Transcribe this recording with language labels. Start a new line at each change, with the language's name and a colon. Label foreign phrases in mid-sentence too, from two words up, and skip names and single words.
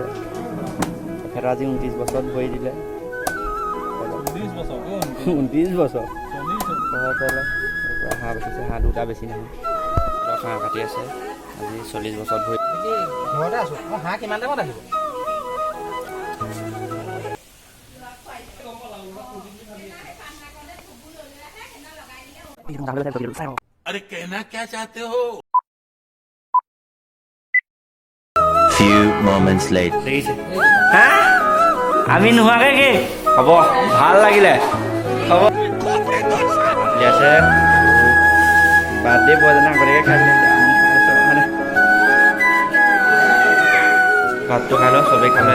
Assamese: তেখেতে আজি 29 বছৰত ভৰি দিলে। 29 বছৰ হাঁহ বেচিছে। হাঁহ দুটা বেছি নহয়, হাঁহ কাটি আছে। আজি 40 বছৰত ভৰি ঘৰতে আছো। হাঁহ কিমান টাইমত আহিব?
Hindi: अरे कहना क्या चाहते हो?
English: Few moments later.
Assamese: আমি নোহোৱাকে কি হ'ব? ভাল লাগিলে হ'ব। আছে
English: birthday boyজনে
Assamese: আগতীয়াকৈ খাই দিলে। আমি খাই আছোঁ মানে ভাতটো খাই লওঁ, চবেই খালে।